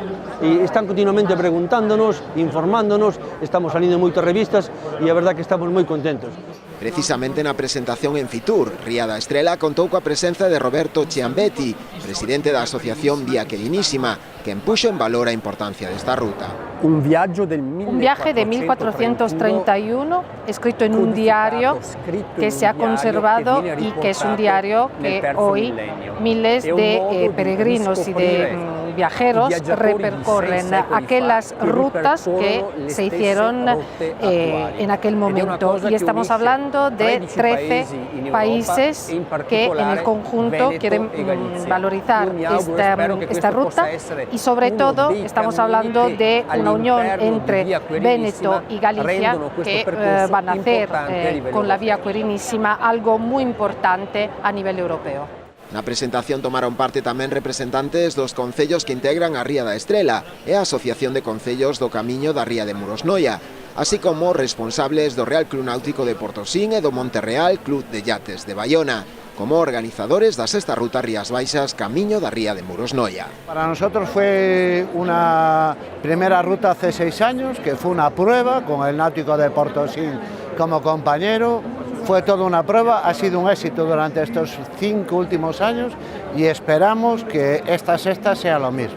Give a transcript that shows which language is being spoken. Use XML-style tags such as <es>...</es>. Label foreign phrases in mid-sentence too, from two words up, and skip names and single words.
<gl>E están continuamente preguntándonos, informándonos, estamos salindo en moitas revistas e a verdad que estamos moi contentos. Precisamente na presentación en Fitur, Ría da Estrela contou coa presenza de Roberto Ciambetti, presidente da Asociación Vía Querinísima, que empuxo en valor a importancia desta ruta.</gl> <es>Un viaje de 1431, escrito en un diario que se ha conservado y que es un diario que hoy miles de peregrinos y de viajeros repercorren aquellas rutas que se hicieron en aquel momento. Y estamos hablando de 13 países que en el conjunto quieren valorizar esta ruta, y sobre todo estamos hablando de una unión entre Véneto y Galicia que van a hacer con la Vía Querinísima algo muy importante a nivel europeo.</es> <gl>Na presentación tomaron parte tamén representantes dos concellos que integran a Ría da Estrela e a Asociación de Concellos do Camiño da Ría de Murosnoia, así como responsables do Real Club Náutico de Portosín e do Monterreal Club de Yates de Bayona, como organizadores da sexta ruta Rías Baixas Camiño da Ría de Murosnoia.</gl> <es>Para nosotros fue una primera ruta hace 6 años, que fue una prueba con el Náutico de Portosín como compañero. Fue toda una prueba, ha sido un éxito durante estos 5 últimos años y esperamos que esta sexta sea lo mismo.</es>